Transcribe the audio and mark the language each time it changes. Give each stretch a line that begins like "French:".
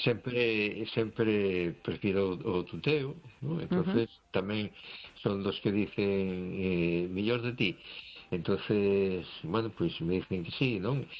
Galician: Sempre prefiro o tuteo, ¿no?
Spanish: Entonces uh-huh.
Galician: tamén son dos que dicen millor de ti.
Spanish: Entonces, bueno, pues me dicen que sí, ¿no?